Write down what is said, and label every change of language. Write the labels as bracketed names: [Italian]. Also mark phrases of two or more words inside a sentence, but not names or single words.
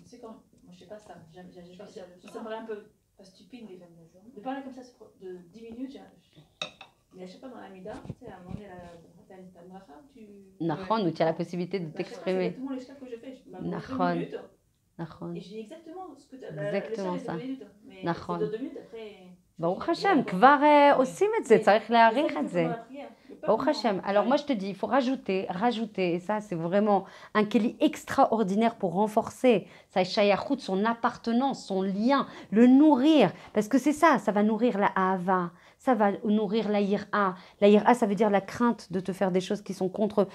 [French] C'est quand, moi je sais pas ça, ça me paraît un peu pas stupide de parler comme ça de 10 minutes, mais je sais pas dans la mida, tu sais, à un moment donné, t'as une bracha, Nahon, où tu as la possibilité de t'exprimer. C'est exactement les steps que je fais, Nahon. 2 minutes. Nahon. Et j'ai exactement ce que tu as. Exactement ça. Mais Nahon. de 2 minutes après. [Hebrew] ברוך השם, כבר עושים את זה, צריך להעריך את זה. ברוך השם. [French] Alors moi je te dis, il faut rajouter, et ça c'est vraiment un keli extraordinaire pour renforcer sa shayachut, son appartenance, son lien, le nourrir. Parce que c'est ça, ça va nourrir la ahava, ça va nourrir la yira. La yira, ça veut dire la crainte de te faire des choses qui sont contre.